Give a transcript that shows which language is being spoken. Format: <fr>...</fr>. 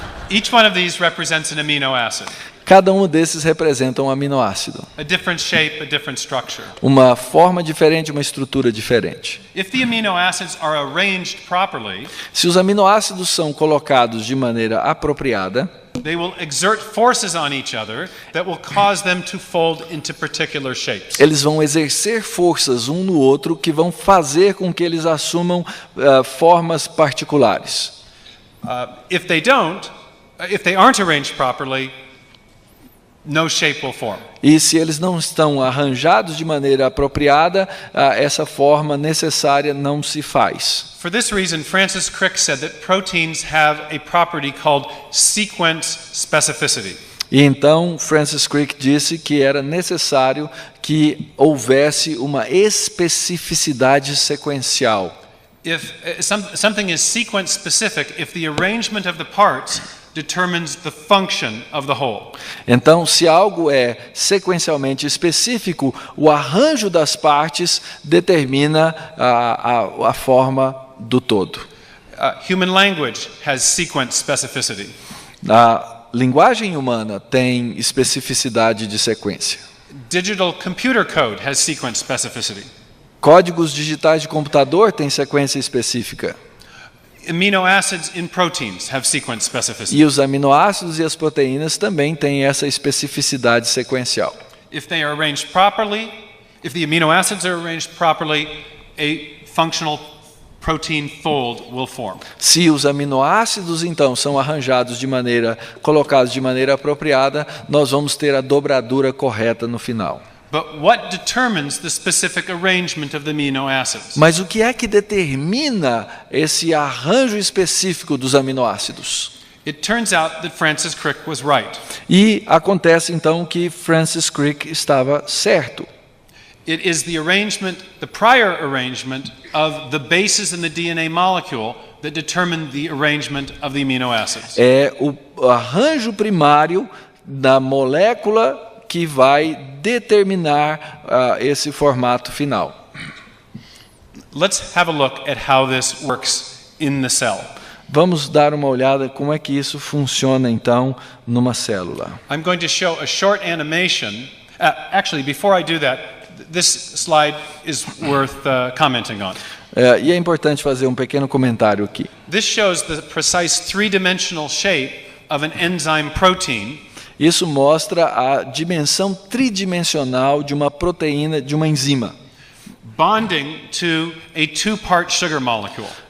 <en>Each one of these represents an amino acid.</en> <pt>Cada um desses representa um aminoácido.</pt> <en>A different shape, a different structure.</en> <pt>Uma forma diferente, uma estrutura diferente.</pt> <en>If the amino acids are arranged properly,</en> <pt>Se os aminoácidos são colocados de maneira apropriada,</pt> <en>they will exert forces on each other that will cause them to fold into particular shapes.</en> <pt>eles vão exercer forças um no outro que vão fazer com que eles assumam formas particulares.</pt> <en>If they aren't arranged properly, no shape will form.</en> <pt>E se eles não estão arranjados de maneira apropriada, essa forma necessária não se faz.</pt> <en>For this reason, Francis Crick said that proteins have a property called sequence specificity.</en> <pt>E então Francis Crick disse que era necessário que houvesse uma especificidade sequencial.</pt> <en>If something is sequence specific, if the arrangement of the parts determines the function of the whole.</en> <pt>Então, se algo é sequencialmente específico, o arranjo das partes determina a forma do todo.</pt> <en>Human language has sequence specificity.</en> <pt>A linguagem humana tem especificidade de sequência.</pt> <en>Digital computer code has sequence specificity.</en> <pt>Códigos digitais de computador têm sequência específica.</pt> <en>Amino acids in proteins have sequence specificity.</en> <pt>E os aminoácidos e as proteínas também têm essa especificidade sequencial.</pt> <en>If they are arranged properly, if the amino acids are arranged properly, a functional protein fold will form.</en> <pt>Se os aminoácidos então são colocados de maneira apropriada, nós vamos ter a dobradura correta no final.</pt> <en>But what determines the specific arrangement of the amino acids?</en> <pt>Mas o que é que determina esse arranjo específico dos aminoácidos?</pt> <en>It turns out that Francis Crick was right.</en> <pt>E acontece então que Francis Crick estava certo.</pt> <en>It is the arrangement, the prior arrangement of the bases in the DNA molecule that determine the arrangement of the amino acids.</en> <pt>É o arranjo primário da molécula que vai determinar esse formato final.</pt> <en>Let's have a look at how this works in the cell.</en> <pt>Vamos dar uma olhada como é que isso funciona então numa célula.</pt> <en>I'm going to show a short animation. Actually, before I do that, this slide is worth commenting on.</en> <pt>E é importante fazer um pequeno comentário aqui.</pt> <en>This shows the precise three-dimensional shape of an enzyme protein.</en> <pt>Isso mostra a dimensão tridimensional de uma proteína, de uma enzima.</pt> <en>Bonding to a two-part sugar molecule.</en>